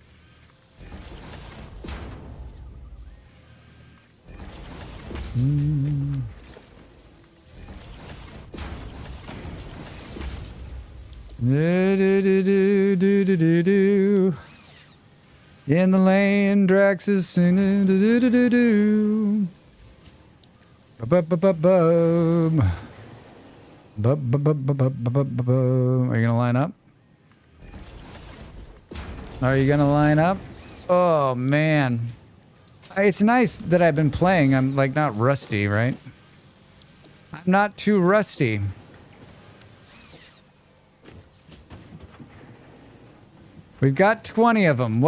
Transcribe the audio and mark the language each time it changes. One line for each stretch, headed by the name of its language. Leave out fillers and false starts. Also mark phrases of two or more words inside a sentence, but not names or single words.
English: In the lane, Drax is singing. Ba-ba-ba-ba-bum. Ba-ba-ba-ba-ba-ba-ba-bum. Are you gonna line up? Are you gonna line up? Oh man. It's nice that I've been playing. I'm like not rusty, right? I'm not too rusty. We've got 20 of them.